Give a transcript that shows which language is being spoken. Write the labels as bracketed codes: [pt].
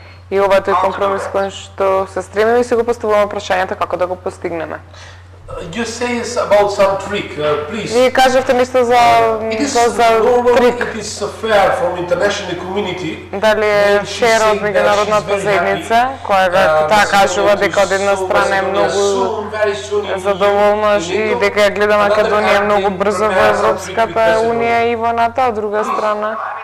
[mk] И ова е тој компромис кој што се стремиме и се го поставуваме прашањето како да го постигнеме. [en] You say it's about some trick, please. [mk] Вие кажавте нешто за трик. [en] It is fair from international community. [mk] Дали е фер од меѓународната заедница, која таа кажува дека од една страна е многу задоволна и дека ја гледа Македонија многу брзо во Европската унија и во НАТО, од друга страна